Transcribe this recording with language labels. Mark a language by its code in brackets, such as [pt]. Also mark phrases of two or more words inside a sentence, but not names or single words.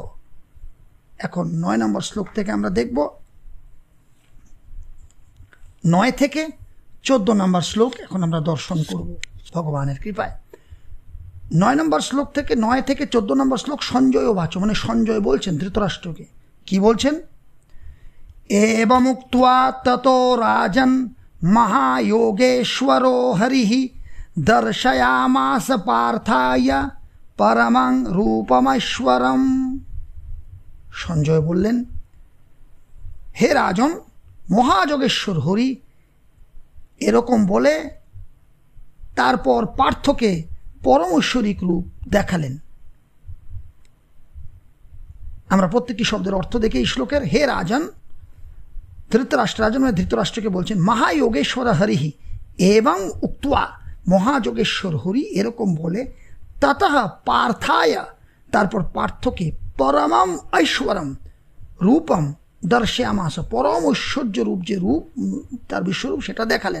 [bn] এখন ৯ নম্বর শ্লোক থেকে আমরা দেখব ৯ থেকে ১৪ নম্বর শ্লোক এখন আমরা দর্শন করব ভগবানের কৃপায়। ৯ নম্বর শ্লোক থেকে ৯ থেকে ১৪ নম্বর শ্লোক [sa] সঞ্জয় বাচ, [bn] মানে সঞ্জয় বলছেন ধৃতরাষ্ট্রকে। কি বলছেন? [sa] एवमुक्त्वा ततो राजन् महायोगेश्वरो हरिः दर्शयामास पार्थाय परमं रूपमैश्वरम्। [bn] সঞ্জয় বললেন, হে রাজন, মহাযোগেশ্বর হরি এরকম বলে তারপর পার্থকে পরম ঐশ্বরিক রূপ দেখালেন। আমরা প্রত্যেকটি শব্দের অর্থ দেখে এই শ্লোকের হে রাজন, ধৃতরাষ্ট্র রাজন মানে ধৃতরাষ্ট্রকে বলছেন [sa] মহাযোগেশ্বর হরিহি এবং উক্তা, [bn] মহাযোগেশ্বর হরি এরকম বলে [sa] ততঃ পার্থায়, [bn] তারপর পার্থকে [sa] পরমম ঐশ্বরম রূপম দর্শয়ামাস, [bn] পরম ঐশ্বর্য রূপ যে রূপ তার বিশ্বরূপ সেটা দেখালেন।